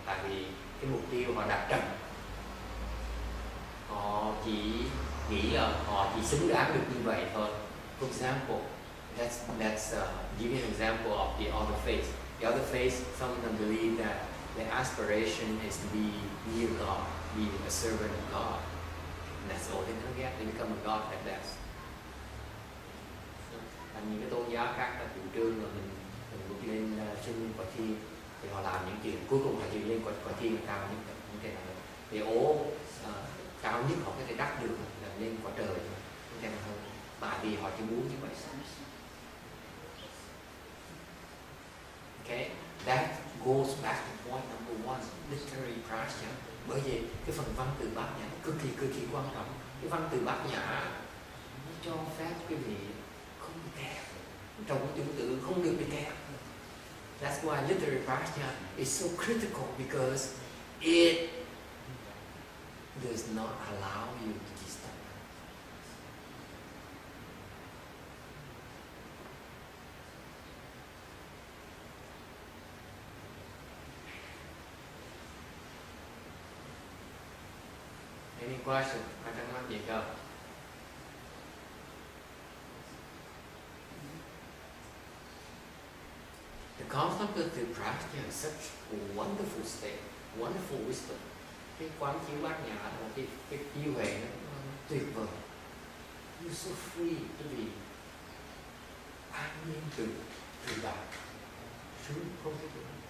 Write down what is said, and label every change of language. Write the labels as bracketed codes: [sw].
[vi] Tại vì cái mục tiêu họ đặt trần. Họ chỉ nghĩ là họ chỉ xứng đáng được như vậy thôi. [en] For example, let's give you an example of the other faith. The other faith, some of them believe that their aspiration is to be near God, be a servant of God. And that's all they're going to get. They become a God like that. [vi] Những cái tôn giáo khác là chủ trương là mình bước lên sinh quả thiên, thì họ làm những chuyện cuối cùng họ chỉ lên quả thiên cao nhất, những cái này thì cao nhất họ có thể đắc được là lên quả trời, những cái này hơn, tại vì họ chỉ muốn như vậy. [en] Okay, that goes back to point number one, literary prasna. [vi] Bởi vì cái phần văn từ bát nhã cực kỳ quan trọng. Cái văn từ bát nhã nó cho phép quý vị không bị kẹt, trong cái chủng tử không được bị kẹt. [en] That's why literary prasna is so critical, because it does not allow you to be stuck. Any question? [vi] Ai thắc mắc gì không? [en] The contemplative practice is such a wonderful state, wonderful wisdom. [vi] Cái quán chiếu bát nhã là một cái yêu huệ nó tuyệt vời. [en] You're so free to be [vi] an nhiên từ tại, sướng không thể được.